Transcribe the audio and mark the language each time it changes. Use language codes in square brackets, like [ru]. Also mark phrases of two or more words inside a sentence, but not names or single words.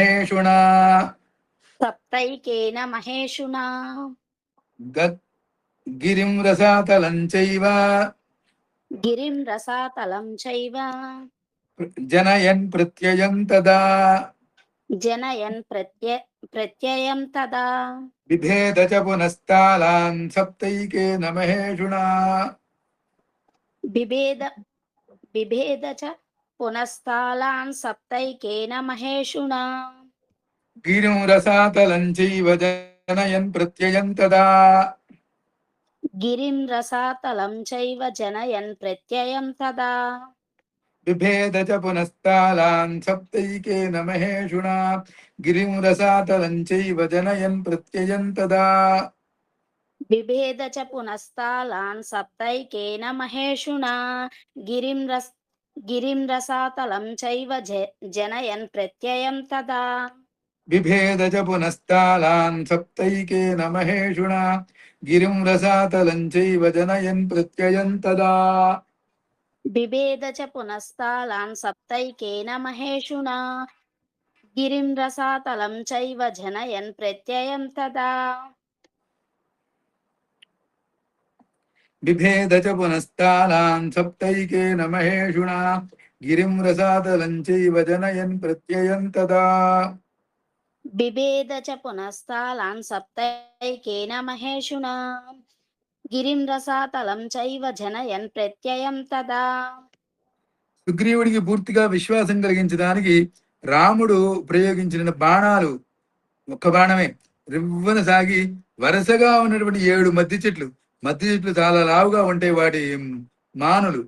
[sa] మహేషుణా గిరిం రసాతలం చైవ జనయన్ ప్రత్యయం తదా బిభేద చ పునస్తాలాన్ సప్తైకేన మహేషుణా బిభేద చ పునస్తాలాన్ సప్తైకేన మహేషుణా గిరిం రసాతలం చైవ जनयन् प्रत्ययं तदा గిరిం రసాతలం చైవ జనయన్ ప్రత్యయం తదా बिभेद च पुनस्तालान् सप्तैकेन महेषुणा गिरिं रसातलं चैव जनयन् प्रत्ययं तदा బిభేద చ పునస్తాలాన్ సప్తైకేన మహేషుణా గిరిం రసాతలం చైవ జనయన్ ప్రత్యయం తదా बिभेद च पुनस्तालान् सप्तैकेन महेषुणा गिरिं रसातलं चैव जनयन् प्रत्ययं तदा బిభేద చ పునస్తాలాన్ సప్తైకేన మహేషుణా గిరిం రసాతలం చైవ జనయన్ ప్రత్యయం తదా बिभेद च पुनस्तालान् सप्तैकेन महेषुणा गिरिं रसातलं चैव जनयन् प्रत्ययं तदा బిభేద చ పునస్తాలాన్ సప్తైకేన మహేషుణా గిరిం రసాతలం చైవ జనయన్ ప్రత్యయం తదా [te] సుగ్రీవుడికి పూర్తిగా విశ్వాసం కలిగించడానికి రాముడు ప్రయోగించిన బాణాలు ఒక్క బాణమే రివ్వన సాగి వరుసగా ఉన్నటువంటి 7 మద్ది చెట్లు చాలా లావుగా ఉంటాయి వాటి మానులు.